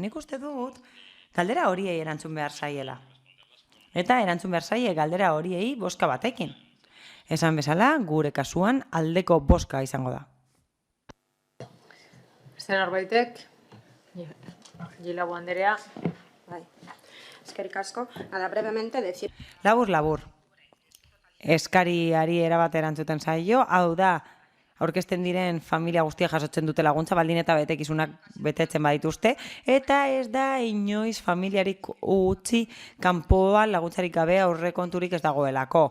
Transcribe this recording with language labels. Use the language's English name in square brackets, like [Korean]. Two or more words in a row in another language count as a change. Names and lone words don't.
[Basque] Nik uste dut galdera horiei erantzun behar zaiela. Eta erantzun behar zaie galdera horiei bozka batekin. Esan bezala, gure kasuan aldeko bozka izango da. Beste norbaitek? Gilago Anderea. Bai. Eskerrik asko. [Spanish] Nada, brevemente decir... [Basque] Labur. Eskariari erabat erantzuten zaio, hau da, aurkezten diren familia guztia jasotzen dute laguntza, baldin eta betekizunak betetzen badituzte, eta ez da inoiz familiarik utzi kanpoan laguntzarik gabe aurrekonturik ez dagoelako.